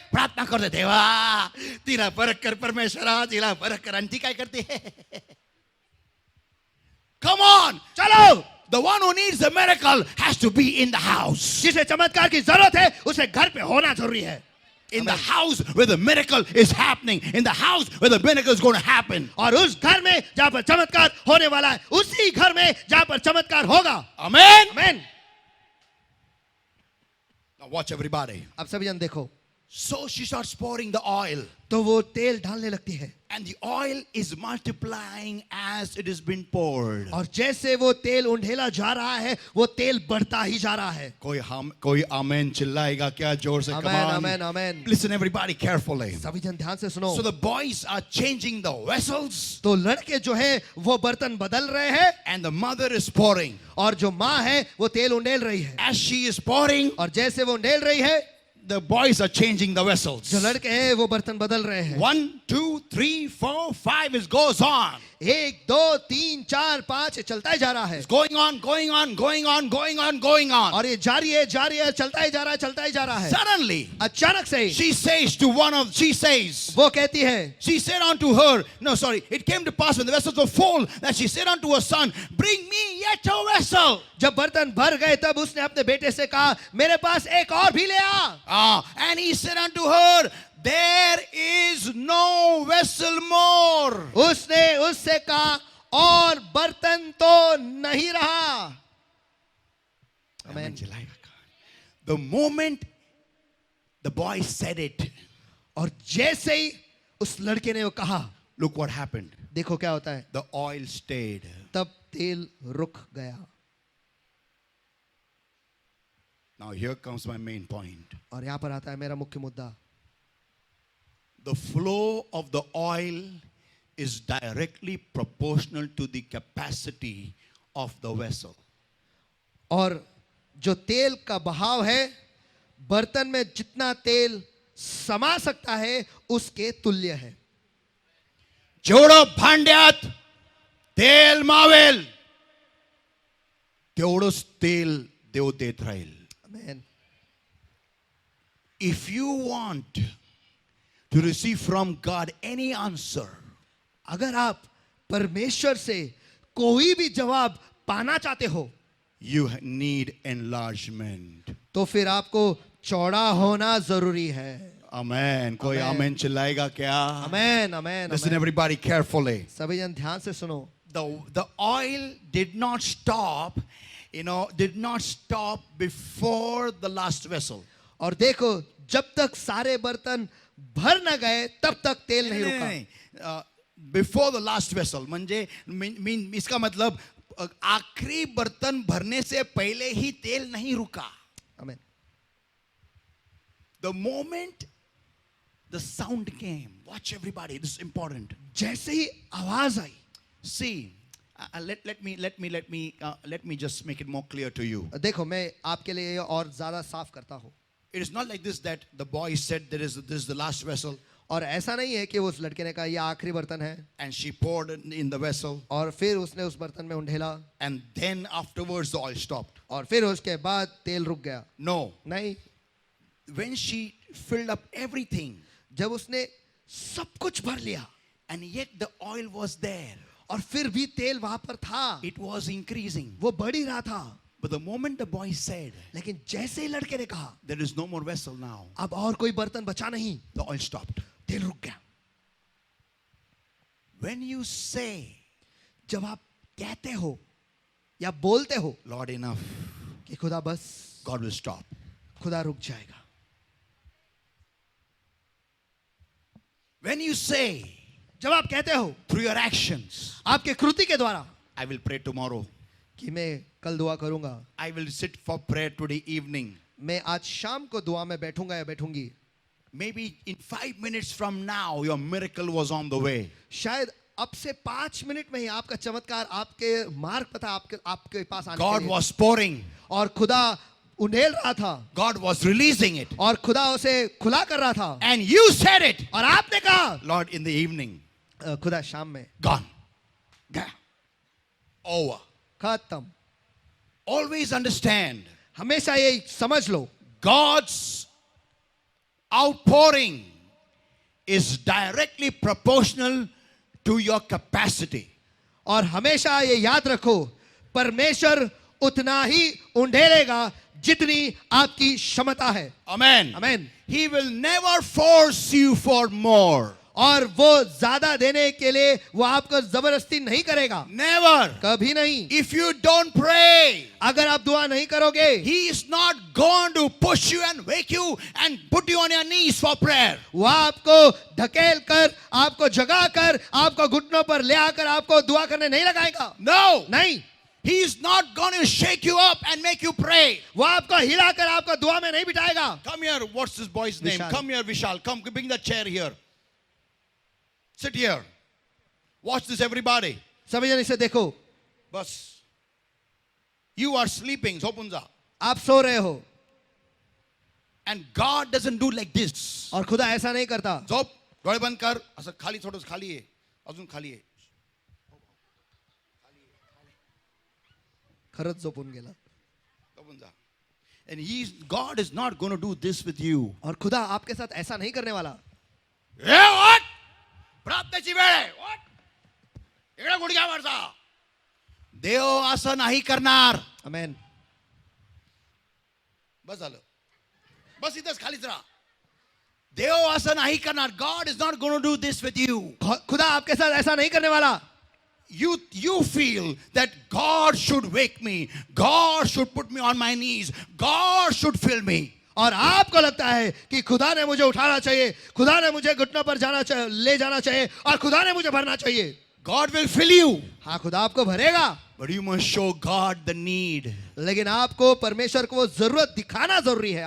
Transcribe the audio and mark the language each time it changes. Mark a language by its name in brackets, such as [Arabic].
[Marathi] प्रार्थना करतोय, देवा तिला बरं कर परमेश्वरा, तिला बरं कर. आणि ती काय करते? [English] Come on, [Hindi] चलो. [English] the one who needs the miracle has to be in the house. [Hindi] जिसे चमत्कार की जरूरत है उसे घर पे होना जरूरी है. [English] In the house where the miracle is happening. In the house where the miracle is going to happen. [Hindi] और उस घर में जहां पर चमत्कार होने वाला है, उसी घर में जहां पर चमत्कार होगा. [English] Amen. [Hindi] आमेन. [English] Now watch everybody. [Hindi] अब सभी जन देखो. [English] So she starts pouring the oil. [Hindi] तो वो तेल डालने लगती है. [English] And the oil is multiplying as it is being poured. [Hindi] और जैसे वो तेल उंडेला जा रहा है, वो तेल बढ़ता ही जा रहा है. कोई आमेन चिल्लाएगा क्या जोर से? [English] Come [Hindi] amen [English] on. [Hindi] Amen amen. [English] Listen everybody carefully. [Hindi] सभी जन ध्यान से सुनो. [English] So the boys are changing the vessels [Hindi] तो लड़के जो है वो बर्तन बदल रहे हैं, [English] and the mother is pouring. [Hindi] और जो माँ है वो तेल उंडेल रही है. [English] As she is pouring, [Hindi] और जैसे वो उंडेल रही है, [English] the boys are changing the vessels. [Hindi] जो लड़के हैं वो बर्तन बदल रहे हैं. [English] 1, 2, 3, 4, 5 it goes on. [Hindi] 1 2 3 4 5 चलता ही जा रहा है. [English] It's going on, going on, going on, going on, going on. [Hindi] और ये जारी है चलता ही जा रहा है, चलता ही जा रहा है. [English] Suddenly, [Hindi] अचानक से [English] she says, [Hindi] वो कहती है, [English] she said unto her, no, sorry, it came to pass when the vessels were full that she said unto her son, bring me yet a vessel. [Hindi] जब बर्तन भर गए तब उसने अपने बेटे से कहा, मेरे पास एक और भी ले आ. [English] And he said unto her, there is no vessel more. [Hindi] उसने उससे कहा, और बर्तन तो नहीं रहा. [English] Amen. The moment the boy said it, [Hindi] और जैसे ही उस लड़के ने वो कहा, [English] look what happened. [Hindi] देखो क्या होता है. [English] The oil stayed. [Hindi] तब तेल रुक गया. [English] Now here comes my main point. [Hindi] और यहां पर आता है मेरा मुख्य मुद्दा. [English] The flow of the oil is directly proportional to the capacity of the vessel. [Hindi] और जो तेल का बहाव है, बर्तन में जितना तेल समा सकता है उसके तुल्य है. [Marathi] जेवढं भांड्यात तेल मावेल तेवढंच तेल देव देत राहील. आमेन. [English] If you want to receive from God any answer, [Hindi] अगर आप परमेश्वर से कोई भी जवाब पाना चाहते हो, [English] you need enlargement. [Hindi] तो फिर आपको चौड़ा होना जरूरी है. [English] Amen. [Hindi] कोई [English] Amen. [Hindi] आमेन चिल्लाएगा क्या? आमेन आमेन. [English] Listen everybody carefully. [Hindi] सभी जन ध्यान से सुनो. [English] The oil did not stop, did not stop before the last vessel. [Hindi] और देखो, जब तक सारे बर्तन भर न गए तब तक तेल नहीं रुका. [English] Before the last vessel [Marathi] म्हणजे [Hindi] इसका मतलब आखिरी बर्तन भरने से पहले ही तेल नहीं रुका. आमेन. [English] The moment the sound came, watch everybody, this is important. [Hindi] जैसे ही आवाज आई, [English] See, let me just make it more clear to you. [Hindi] देखो मैं आपके लिए और ज्यादा साफ करता हूँ. [English] It is not like this that the boy said this is the last vessel [Hindi] और ऐसा नहीं है कि उस लड़के ने कहा ये आखिरी बर्तन है [English] and she poured in the vessel [Hindi] और फिर उसने उस बर्तन में उंडेला [English] and then afterwards the oil stopped. [Hindi] और फिर उसके बाद तेल रुक गया. [English] No. [Hindi] नहीं. [English] When she filled up everything [Hindi] जब उसने सब कुछ भर लिया [English] and yet the oil was there, [Hindi] और फिर भी तेल वहां पर था, [English] it was increasing. [Hindi] वो बढ़ ही रहा था. [English] But the moment the boy said, [Hindi] लेकिन जैसे ही लड़के ने कहा [English] there is no more vessel now, [Hindi] अब और कोई बर्तन बचा नहीं, [English] the oil stopped. [Hindi] तेल रुक गया. [English] When you say, [Hindi] जब आप कहते हो या बोलते हो [English] Lord, enough, [Hindi] कि खुदा बस, [English] God will stop. [Hindi] खुदा रुक जाएगा. [English] When you say [Hindi] जब आप कहते हो [English] through your actions, [Hindi] आपके कृति के द्वारा [English] I will pray tomorrow, [Hindi] कि मैं कल दुआ करूंगा, [English] I will sit for prayer today evening, [Hindi] मैं आज शाम को दुआ में बैठूंगा या बैठूंगी, [English] maybe in 5 minutes from now, your miracle was on the way. [Hindi] शायद अब से 5 मिनट में ही आपका चमत्कार आपके मार्ग पता आपके आपके पास आने के [English] God [Hindi] लिए। [English] was pouring, [Hindi] और खुदा उंडेल रहा था [English] God was releasing it. [Hindi] और खुदा उसे खुला कर रहा था [English] And you said it, [Hindi] और आपने कहा [English] Lord, in the evening, [Hindi] खुदा शाम में [English] gone. Gone. Over. [Hindi] खत्म। [English] Always understand, [Hindi] हमेशा ये समझ लो, [English] God's outpouring is directly proportional to your capacity. [Hindi] और हमेशा ये याद रखो, परमेश्वर उतना ही उंडेलेगा जितनी आपकी क्षमता है। [English] Amen. [Hindi] आमीन। [English] He will never force you for more. [Hindi] और वो ज्यादा देने के लिए वो आपको जबरदस्ती नहीं करेगा, [English] Never. [Hindi] कभी नहीं। [English] If you don't pray, [Hindi] अगर आप दुआ नहीं करोगे, [English] He is not going to push you and wake you and put you on your knees for prayer. [Hindi] वो आपको धकेल कर, आपको जगा कर, आपको घुटनों पर ले आकर आपको दुआ करने नहीं लगाएगा। [English] No. [Hindi] नहीं, [English] He is not going to shake you up and make you pray. [Hindi] वो आपको हिलाकर आपको दुआ में नहीं बिठाएगा। [English] Come here. What's this boy's name? Vishal. Come here, Vishal. Come, bring the chair here. Sit here. Watch this, everybody. [Hindi] सभी जन इसे देखो, [English] Bus. You are sleeping. [Marathi] Sopunza. [Hindi] आप सो रहे हो [English] And God doesn't do like this. [Hindi] और खुदा ऐसा नहीं करता। [Marathi] झोप, डोळे बंद कर. असं खाली थोडंसं खाली आहे. अजून खाली आहे. खरंच झोपून गेला। झोपून जा. [English] And God is not going to do this with you. [Hindi] और खुदा आपके साथ ऐसा नहीं करने वाला। [English] what? [Marathi] प्रार्थनेची वेळ आहे. [English] What? [Marathi] इकडे गुडघ्यावरचा. देव असं नाही करणार. आमेन। बस झालं. बस इथंच खालीच राहा. देव असं नाही करणार. [English] God is not going to do this with you. [Hindi] खुदा आपके साथ ऐसा नहीं करने वाला। [English] You feel that God should wake me. God should put me on my knees. God should fill me. [Hindi] और आपको लगता है कि खुदा ने मुझे उठाना चाहिए, खुदा ने मुझे घुटनों पर जाना चाहिए, ले जाना चाहिए, और खुदा ने मुझे भरना चाहिए। [English] God will fill you. [Hindi] हाँ, खुदा आपको भरेगा, [English] But you must show God the need. [Hindi] लेकिन आपको परमेश्वर को वो जरूरत दिखाना जरूरी है।